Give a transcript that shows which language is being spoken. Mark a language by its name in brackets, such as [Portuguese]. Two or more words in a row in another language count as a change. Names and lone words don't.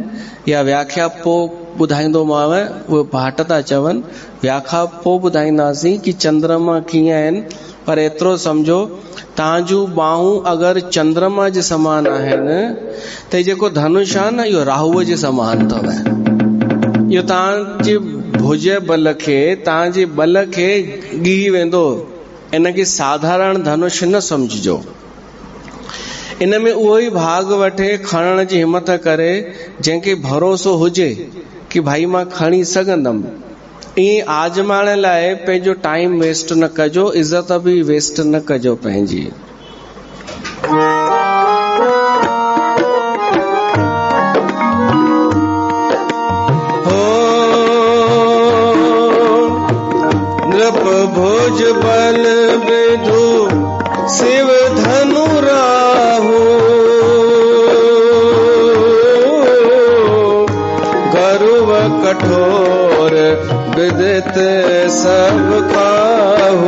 [Sindhi] या व्याख्या पोइ ॿुधाईंदोमांव। उहे भाट था चवनि, व्याख्या पोइ ॿुधाईंदासीं कि चंद्रमा कीअं आहिनि। पर एतिरो सम्झो तव्हां जूं बाहूं अगरि चंद्रमा जे समान आहिनि त जेको धनुष आहे न, इहो राहुअ जे समान अथव। इहो तव्हांजे भुज बल खे, तव्हांजे बल खे ॻी वेंदो, इनखे साधारण धनुष न समझिजो। इन में उहो ई भाग वठे, खणण जी हिम्मत करे जंहिंखे भरोसो हुजे कि भाई मां खणी सघंदमि। ईअं आजमाइण लाइ पंहिंजो [English] time waste [Sindhi] न कजो, इज़त भी वेस्ट न कजो पंहिंजी। [Awadhi] नृप भोज बल विधु शिव धनु राहु, गरुव कठोर विदित सब काहू।